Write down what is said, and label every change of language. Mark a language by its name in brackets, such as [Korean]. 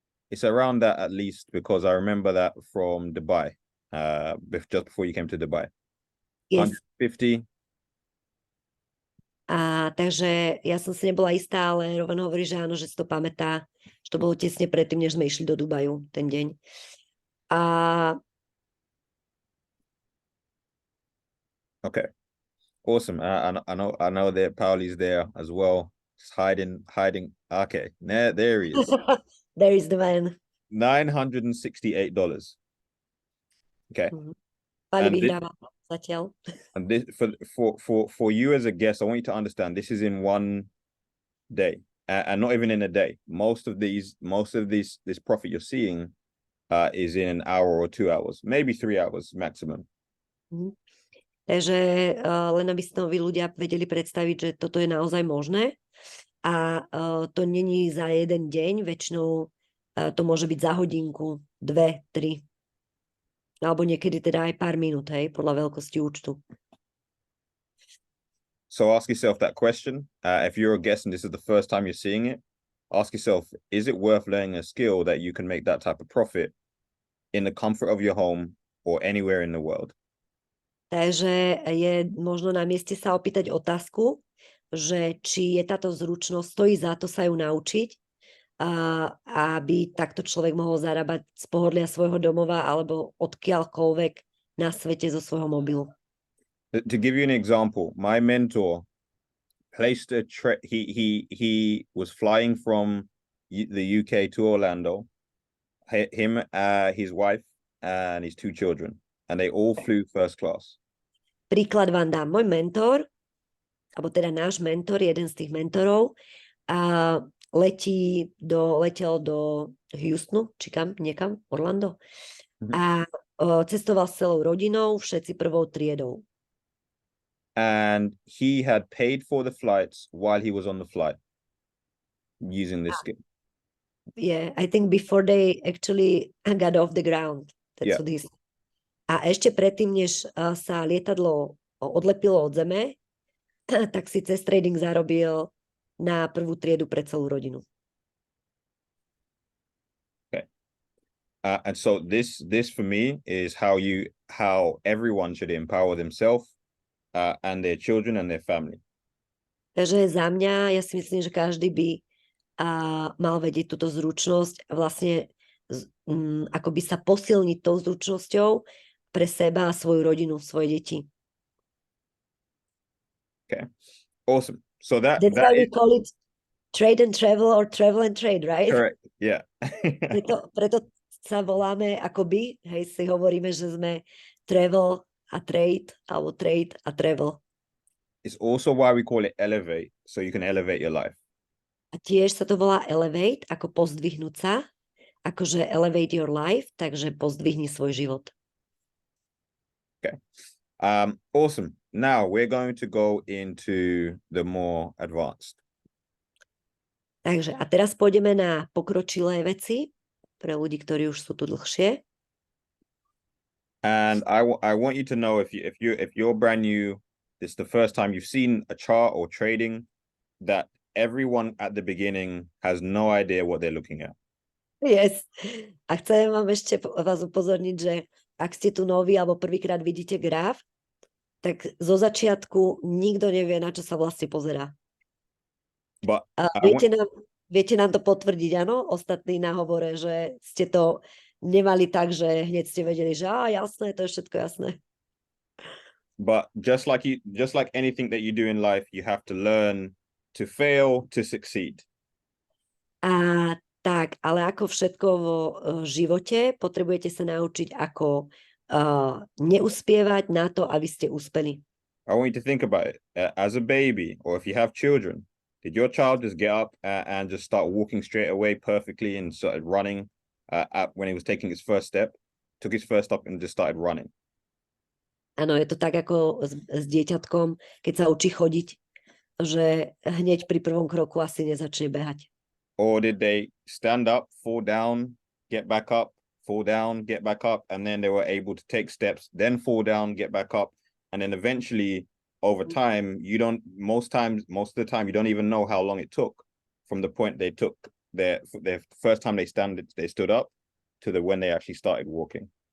[English] It's around that at least because I remember that from Dubai. Just before you came to Dubai. Yes. 150. [Slovak] Takže ja som si nebola istá, ale Rovan hovorí, že áno, že si to pamätá, že to bolo tesne predtým, než sme išli do Dubaju ten deň. [English] Okay, awesome. I know that Pauli's there as well. Just hiding. Okay, there he is. There is the man. $968. Okay. [Slovak] Pani vyhráva zatiaľ. [English] And this for you as a guest, I want you to understand this is in one day, and not even in a day. Most of this profit you're seeing is in an hour or 2 hours, maybe 3 hours maximum. [Slovak] Takže len aby si to ľudia vedeli predstaviť, že toto je naozaj možné a to není za jeden deň, väčšinou to môže byť za hodinku, 2, 3 alebo niekedy teda aj pár minút, hej, podľa veľkosti účtu. [English] So ask yourself that question. If you're a guest and this is the first time you're seeing it, ask yourself, is it worth learning a skill that you can make that type of profit in the comfort of your home or anywhere in the world? [Slovak] Takže je možno na mieste sa opýtať otázku, že či je táto zručnosť, stojí za to sa ju naučiť, aby takto človek mohol zarábať z pohodlia svojho domova alebo odkiaľkoľvek na svete zo svojho mobilu. [English] To give you an example, my mentor placed he was flying from the UK to Orlando, him, his wife and his 2 children, and they all flew first class. [Slovak] Príklad vám dám. Môj mentor, alebo teda náš mentor, jeden z tých mentorov, letel do Houstonu, či kam, niekam, Orlando. A cestoval s celou rodinou, všetci prvou triedou. [English] And he had paid for the flights while he was on the flight using this skill. Yeah, I think before they actually got off the ground. That's what he said. [Slovak] A ešte predtým, než sa lietadlo odlepilo od zeme, tak si cez trading zarobil na prvú triedu pre celú rodinu. [English] Okay. And so this for me is how everyone should empower themselves and their children and their family. [Slovak] Takže za mňa, ja si myslím, že každý by mal vedieť túto zručnosť a vlastne akoby sa posilniť tou zručnosťou pre seba a svoju rodinu, svoje deti. [English] Okay, awesome. So that's why we call it trade and travel or travel and trade, right? Correct, yeah. [Slovak] preto sa voláme akoby, hej, si hovoríme, že sme travel a trade, alebo trade a travel. [English] It's also why we call it elevate, so you can elevate your life. [Slovak] A tiež sa to volá elevate, ako pozdvihnúť sa, akože [English] elevate your life, [Slovak] takže pozdvihni svoj život. [English] Okay. Awesome. Now we're going to go into the more advanced. [Slovak] Takže a teraz pôjdeme na pokročilé veci pre ľudí, ktorí už sú tu dlhšie. [English] And I want you to know if you're brand new, this is the first time you've seen a chart or trading, that everyone at the beginning has no idea what they're looking at. Yes. [Slovak] A chcem vám ešte vás upozorniť, že ak ste tu noví alebo prvýkrát vidíte graf, tak zo začiatku nikto nevie, na čo sa vlastne pozerá. [English] But [Slovak] A [English] I want, [Slovak] viete nám to potvrdiť, áno? Ostatní na hovore, že ste to nemali tak, že hneď ste vedeli, že jasné, to je všetko jasné. [English] but just like anything that you do in life, you have to learn to fail to succeed. [Slovak] A tak, ale ako všetko vo živote, potrebujete sa naučiť, ako neuspievať na to, aby ste uspeli. [English] I want you to think about it. As a baby, or if you have children, did your child just get up and just start walking straight away perfectly and started running when he was taking his first step? Took his first step and just started running. [Slovak] Áno, je to tak ako s dieťatkom, keď sa učí chodiť, že hneď pri prvom kroku asi nezačne behať. [English] Or did they stand up, fall down, get back up, fall down, get back up, and then they were able to take steps, then fall down, get back up, and then eventually over time, most of the time, you don't even know how long it took from the point they took their first time they stood up to when they actually started walking.